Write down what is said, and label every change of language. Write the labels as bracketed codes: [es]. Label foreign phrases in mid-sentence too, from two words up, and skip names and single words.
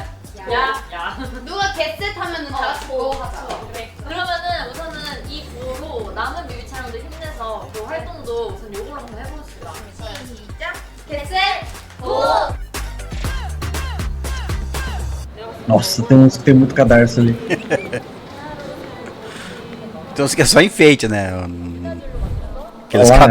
[ko] 야. 누가 개셋 하면은 다 같이 고 하자. 그래. 그러면은 우선은 이 구호로 남은 뮤비 촬영도 힘내서 그 활동도 우선 요걸로 한번 해봅시다. 시작. [en] get set. go. [pt] Nossa, tem muito cadarço ali. Então isso aqui é só enfeite, né? Aqueles Olá,